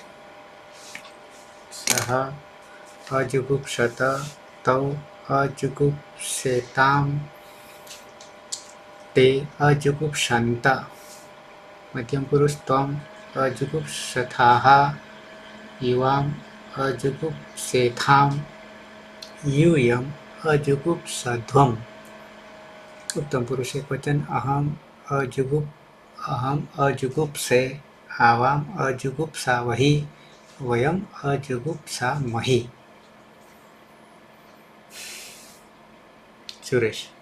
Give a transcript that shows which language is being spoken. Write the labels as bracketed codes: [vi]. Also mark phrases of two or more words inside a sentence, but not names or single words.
[sa] સહ અજુગુપ્સત તૌ અજુગુપ્સેતામ તે અજુગુપ્સંત મધ્યમ પુરુષ ત્વમ અજુગુપ્સથાઃ યુવામ અજુગુપ્સેથામ यूयम अजुगुप्सध्वम उत्तम पुरुष एक वचन अहम अजुगुप्से आवाम अजुगुप्सावहि वयम अजुगुप्सामहि सुरेश